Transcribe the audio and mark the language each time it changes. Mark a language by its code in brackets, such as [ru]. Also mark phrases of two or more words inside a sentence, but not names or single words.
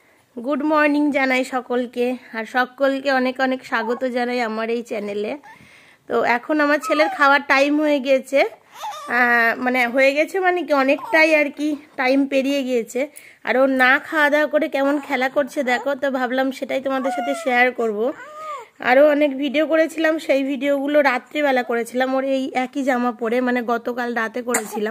[en] Good morning [bn] জানাই সকলকে আর সকলকে অনেক অনেক স্বাগত জানাই আমার এই চ্যানেলে। তো এখন আমার ছেলের খাওয়ার টাইম হয়ে গিয়েছে, মানে কি অনেকটাই আর কি টাইম পেরিয়ে গিয়েছে। আর ও না খাওয়া দাওয়া করে কেমন খেলা করছে দেখো, তো ভাবলাম সেটাই তোমাদের সাথে শেয়ার করব। আরও অনেক ভিডিও করেছিলাম, সেই ভিডিওগুলো রাত্রিবেলা করেছিলাম ওর এই একই জামা পরে, মানে গতকাল রাতে করেছিলাম।